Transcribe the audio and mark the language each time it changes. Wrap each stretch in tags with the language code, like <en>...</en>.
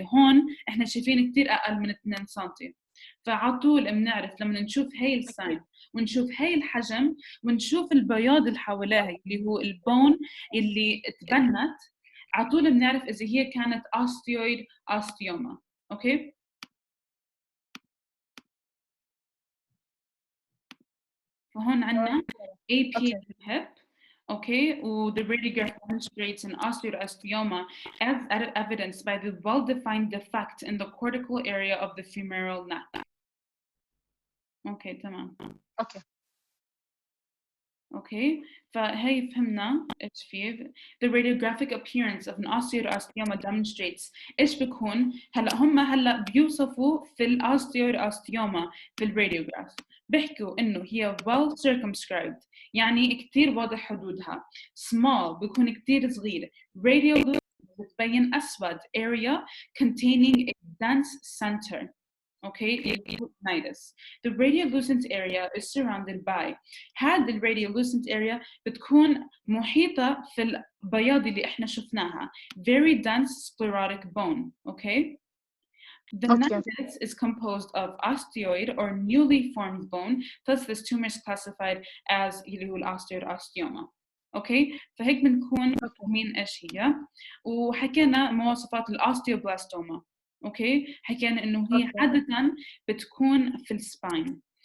<ar>هون إحنا شايفين كتير أقل من 2 سنتي. فعطول بنعرف لما نشوف هاي الساين ونشوف هاي الحجم ونشوف البياض اللي حواليها اللي هو البون اللي تبنت، عطول بنعرف إذا هي كانت osteoid osteoma. أوكي؟ فهون عنا AP hip.</ar> <en>Okay, the radiograph demonstrates an osteoasteoma as evidenced by the well-defined defect in the cortical area of the femoral neck.</en> <ar>Okay, تمام. Okay, فهي فهمنا إيش فيه.</ar> <en>The radiographic appearance of an osteoasteoma demonstrates</en> <ar>إيش بيكون. هلا بيوصفوا في الاوستيوما في الراديوغراف بيحكوا إنه هي</ar> <en>well circumscribed،</en> <ar>يعني كتير واضح حدودها. Small بيكون كتير صغير. Radial بتبين أسود.</ar> <en>Area containing a dense center. Okay, nidus. The radiolucent area is surrounded by.</en> <ar>هذا الراديولوسنت area بتكون محيطة في البياض اللي احنا شفناها.</ar> <en>Very dense sclerotic bone. Okay. The nidus is composed of osteoid or newly formed bone. Thus, this tumor is classified as</en> <ar>اللي هو</ar> <en>osteoid osteoma.</en> <ar>اوكي، فهيك بنكون فاهمين ايش هي. وحكينا مواصفات الاوستيوبلاستوما. اوكي، حكينا انه هي عادة بتكون في السباين.</ar>